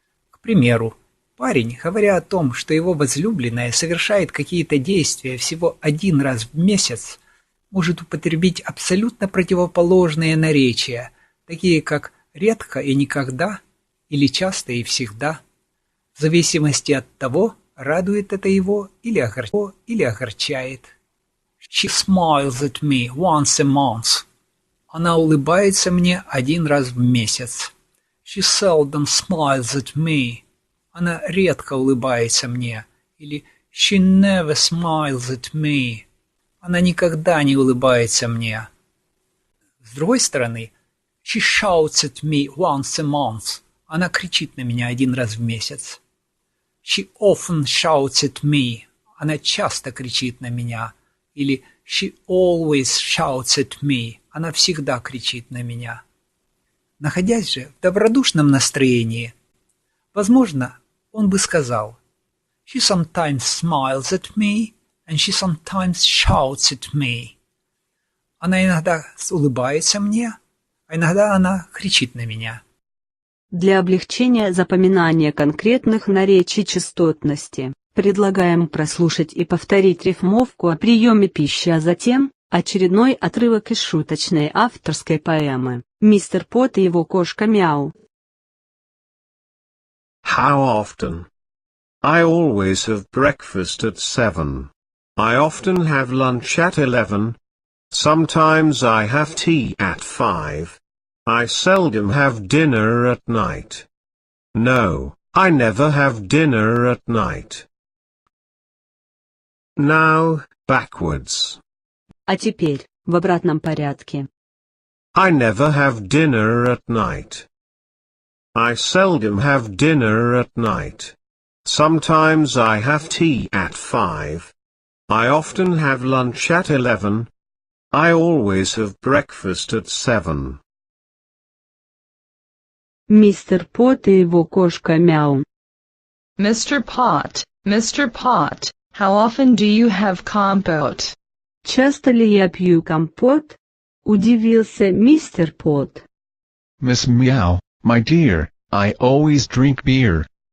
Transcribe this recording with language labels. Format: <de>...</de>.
<ru>К примеру, парень, говоря о том, что его возлюбленная совершает какие-то действия всего один раз в месяц, может употребить абсолютно противоположные наречия, такие как редко и никогда, или часто и всегда, в зависимости от того, радует это его или огорчает.</ru> <en>She smiles at me once a month.</en> <ru>Она улыбается мне один раз в месяц.</ru> <en>She seldom smiles at me.</en> <ru>Она редко улыбается мне. Или</ru> <en>she never smiles at me.</en> <ru>Она никогда не улыбается мне. С другой стороны,</ru> <en>she shouts at me once a month.</en> <ru>Она кричит на меня один раз в месяц.</ru> <en>She often shouts at me.</en> <ru>Она часто кричит на меня. Или</ru> <en>she always shouts at me.</en> <ru>Она всегда кричит на меня. Находясь же в добродушном настроении, возможно, он бы сказал</ru> <en>she sometimes smiles at me and she sometimes shouts at me.</en> <ru>Она иногда улыбается мне, а иногда она кричит на меня. Для облегчения запоминания конкретных наречий частотности предлагаем прослушать и повторить рифмовку о приеме пищи, а затем очередной отрывок из шуточной авторской поэмы «Мистер Пот и его кошка Мяу».</ru> <en>How often? I always have breakfast at 7. I often have lunch at 11. Sometimes I have tea at 5. I seldom have dinner at night. No, I never have dinner at night. Now, backwards.</en> <ru>А теперь, в обратном порядке.</ru> <en>I never have dinner at night. I seldom have dinner at night. Sometimes I have tea at 5. I often have lunch at 11. I always have breakfast at 7.</en> <ru>Мистер Пот и его кошка Мяу.</ru> <en>Mr. Pot, how often do you have compote?</en> <ru>Часто ли я пью компот? Удивился мистер Пот.</ru> <en>Miss Meow, my dear, I always drink beer.</en>